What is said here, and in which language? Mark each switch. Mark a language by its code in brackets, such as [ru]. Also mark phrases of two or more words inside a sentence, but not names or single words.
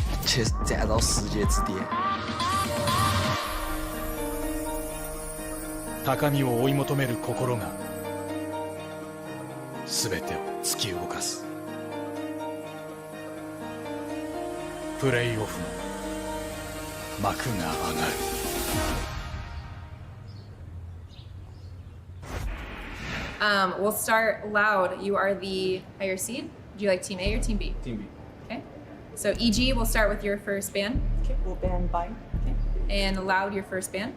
[zh] 接嫁到世界之巅。 [ja] 高みを追い求める心が全てを突き動かす。プレイオフの幕が上がる。 [en] We'll start Loud. You are the higher seed. Would you like Team A or Team B? Team B. Okay. So EG, we'll start with your first ban. Okay, we'll ban Vying. Okay. And Loud, your first ban.